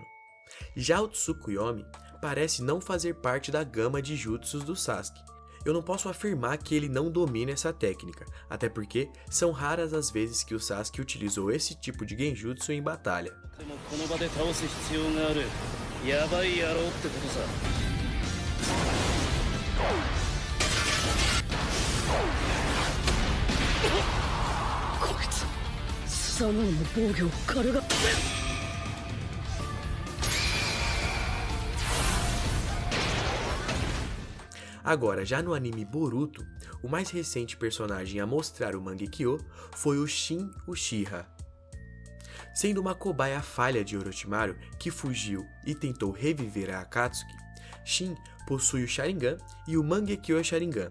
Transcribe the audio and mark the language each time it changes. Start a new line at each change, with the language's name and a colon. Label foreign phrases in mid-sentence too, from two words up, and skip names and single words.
Portuguese: Já o Tsukuyomi parece não fazer parte da gama de jutsus do Sasuke. Eu não posso afirmar que ele não domina essa técnica, até porque são raras as vezes que o Sasuke utilizou esse tipo de genjutsu em batalha.
Japanese: やばい野郎ってことさ。こいつスサノオの防御を軽が。
Portuguese: Agora, já no anime Boruto, o mais recente personagem a mostrar o Mangekyo foi o Shin Uchiha. Sendo uma cobaia falha de Orochimaru que fugiu e tentou reviver a Akatsuki, Shin possui o Sharingan e o Mangekyo Sharingan.